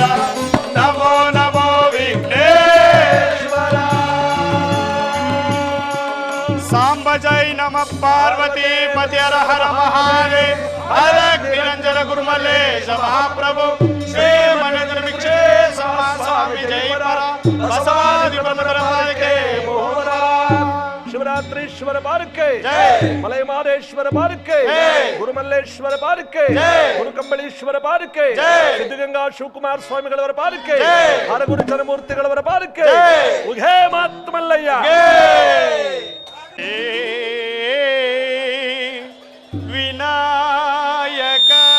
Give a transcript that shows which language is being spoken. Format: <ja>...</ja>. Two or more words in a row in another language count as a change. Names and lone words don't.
<sa>ನಮೋ ನಮೋ ವಿಘ್ನೇಶ್ವರ. ಸಾಂಬ ಜೈ ನಮ ಪಾರ್ವತಿ ಪತಿ ಹರ ಹರ ಮಹಾದೇವ.</sa> <kn>ಹರ ನಿರಂಜನ ಗುರುಮಲ್ಲೇಶ ಮಹಾಪ್ರಭು ಶ್ರೀ ಮನೇಂದ್ರ ಭಿಕ್ಷೆ ಸ್ವಾಮಿ ಜೈ ಪರ ಬಸವಾದಿ ಪರಮಾತ್ಮಕ್ಕೆ ಮೋಹರ. ಶಿವರಾತ್ರೀಶ್ವರ ಬಾರಕ್ಕೆ ಜೈ. ಮಲೈ ಮಾದೇಶ್ವರ ಬಾರಕ್ಕೆ ಜೈ. ಗುರುಮಲ್ಲೇಶ್ವರ ಬಾರಕ್ಕೆ ಜೈ. ಗುರುಕಂಬಳೀಶ್ವರ ಬಾರಕ್ಕೆ ಜೈ. ಸಿದ್ಧಗಂಗಾ ಶಿವಕುಮಾರ ಸ್ವಾಮಿಗಳವರ ಬಾರಕ್ಕೆ ಜೈ. ಹರಗುರು ಜನಮೂರ್ತಿಗಳವರ ಬಾರಕ್ಕೆ ಜೈ. ಉಘೇ ಮಾತ್ಮಲ್ಲಯ್ಯ ವಿನಾಯಕ.</kn>